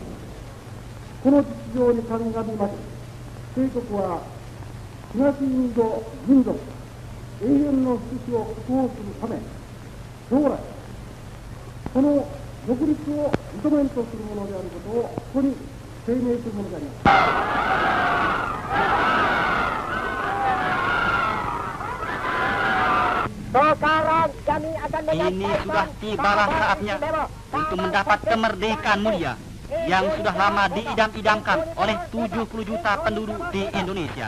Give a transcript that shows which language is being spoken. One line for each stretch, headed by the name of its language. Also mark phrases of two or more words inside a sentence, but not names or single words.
Japanese: この実情に鑑みまして、帝国は東インド民族永遠の福祉を確保するため、将来この独立を認めんとするものであることをここに声明するものであります。
Indonesian: Ini sudah tibalah saatnya untuk mendapat kemerdekaan mulia yang sudah lama diidam-idamkan oleh 70 juta penduduk di Indonesia.